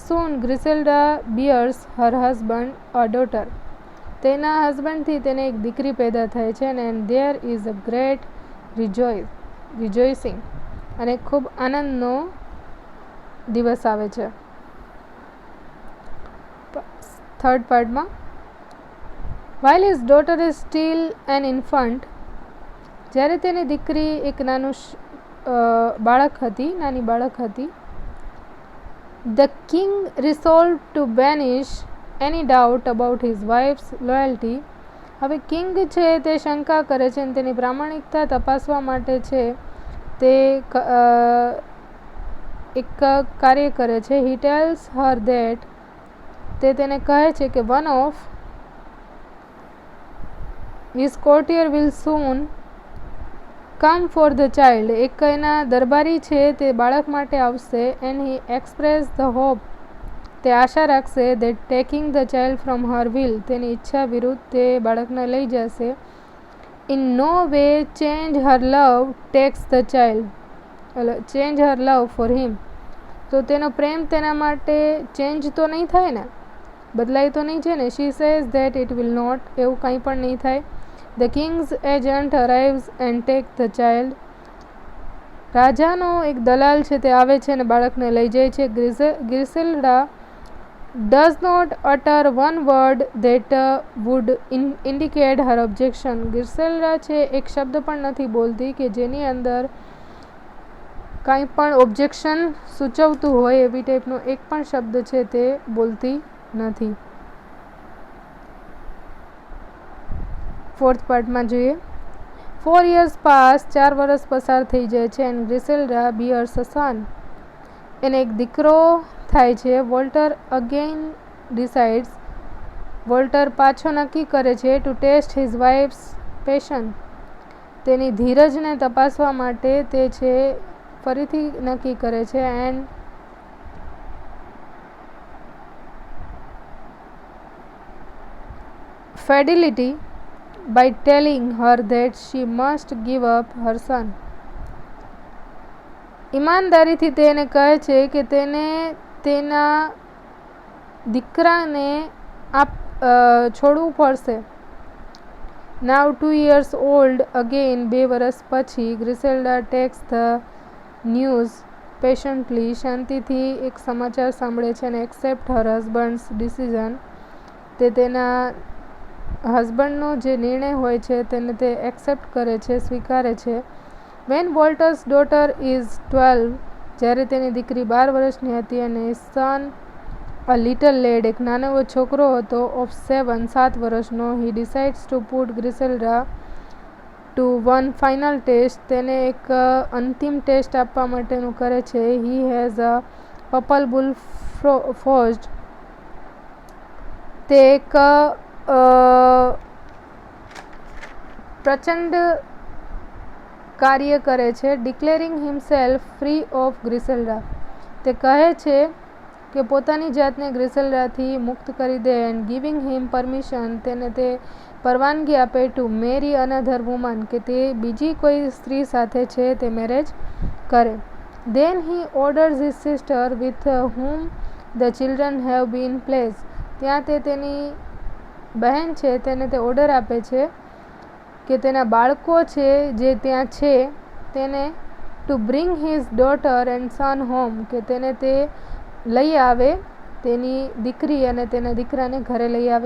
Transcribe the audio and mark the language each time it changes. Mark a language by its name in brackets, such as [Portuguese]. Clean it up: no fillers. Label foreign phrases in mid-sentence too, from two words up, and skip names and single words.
[English] soon Griselda bears her husband a daughter, [Gujarati] તેના હસબન્ડથી તેને એક દીકરી પેદા થાય છે. [English] and there is a great rejoicing, [Gujarati] અને ખૂબ આનંદનો દિવસ આવે છે. થર્ડ પાર્ટમાં, [English] While his daughter is still an infant, [Gujarati] જ્યારે તેની દીકરી એક નાની બાળક હતી, [English] the king resolved to banish any doubt about his wife's loyalty. [Gujarati] હવે કિંગ છે તે શંકા કરે છે અને તેની પ્રામાણિકતા તપાસવા માટે છે તે એક કાર્ય કરે છે. [English] He tells her that [Gujarati] તે તેને કહે છે કે [English] one of his courtier will soon come for the child. [Gujarati] એક એના દરબારી છે તે બાળક માટે આવશે. [English] And he expressed the hope, [Gujarati] તે આશા રાખશે [English] that taking the child from her will, [Gujarati] તેની ઈચ્છા વિરુદ્ધ તે બાળકને લઈ જશે. [English] In no way change her love takes the child, change her love for him. [Gujarati] તો તેનો પ્રેમ તેના માટે ચેન્જ તો નહીં થાય ને, બદલાય તો નહીં છે ને. [English] She says that it will not, [Gujarati] એવું કંઈ પણ નહીં થાય. [English] The king's agent arrives and takes the child. [Gujarati] રાજાનો એક દલાલ છે તે આવે છે અને બાળકને લઈ જાય છે. [English] ગ્રિસેલ્ડા does not utter one word that would indicate her objection. [Gujarati] ગ્રિસેલ્ડા છે એક શબ્દ પણ નથી બોલતી કે જેની અંદર કાંઈ પણ ઓબ્જેક્શન સૂચવતું હોય એવી ટાઈપનો એક પણ શબ્દ છે તે બોલતી નથી. ફોર્થ પાર્ટમાં જોઈએ. 4 [English] years pass, [Gujarati] 4 વર્ષ પસાર થઈ જાય છે. [English] એન્ડ ગ્રિસેલ્ડા bears a son, [Gujarati] એને એક દીકરો થાય છે. વોલ્ટર [English] again decides, [Gujarati] વોલ્ટર પાછો નક્કી કરે છે [English] to test his wife's passion, [Gujarati] તેની ધીરજને તપાસવા માટે તે છે ફરીથી નક્કી કરે છે. [English] એન્ડ fidelity by telling her that she must give up her son. [Gujarati] ઈમાનદારીથી તેને કહે છે કે તેને તેના દીકરાને છોડવું પડશે. [English] Now 2 years old again, 2 [Gujarati] વર્ષ પછી, [English] ગ્રિસેલ્ડા takes the news patiently, [Gujarati] શાંતિથી એક સમાચાર સાંભળે છે અને [English] accept her husband's decision, [Gujarati] તે તેના હસબન્ડનો જે નિર્ણય હોય છે તેને તે એક્સેપ્ટ કરે છે, સ્વીકારે છે. [English] When Walter's daughter is 12, [Gujarati] જ્યારે તેની દીકરી 12 વર્ષની હતી અને [English] son a little lad, [Gujarati] એક નાનો એવો છોકરો હતો, [English] of 7 વર્ષનો, he decides to put Griselda to one final test, [Gujarati] તેને એક અંતિમ ટેસ્ટ આપવા માટેનું કરે છે. [English] He has a purple bull forged, [Gujarati] તે એક પ્રચંડ કાર્ય કરે છે. [English] declaring himself free of [Gujarati] ગ્રિસેલ્ડા, તે કહે છે કે પોતાની જાતને ગ્રિસેલ્ડાથી મુક્ત કરી દે. [English] and giving him permission, [Gujarati] તેને તે પરવાનગી આપે [English] to marry another woman, [Gujarati] કે તે બીજી કોઈ સ્ત્રી સાથે છે તે મેરેજ કરે. [English] Then he orders his sister with whom the children have been placed, [Gujarati] ત્યાં તે તેની બહેન છે તેને તે ઓર્ડર આપે છે કે તેના બાળકો છે જે ત્યાં છે તેને [English] to bring his daughter and son home, [Gujarati] કે તેને તે લઈ આવે, તેની દીકરી અને તેના દીકરાને ઘરે લઈ આવે.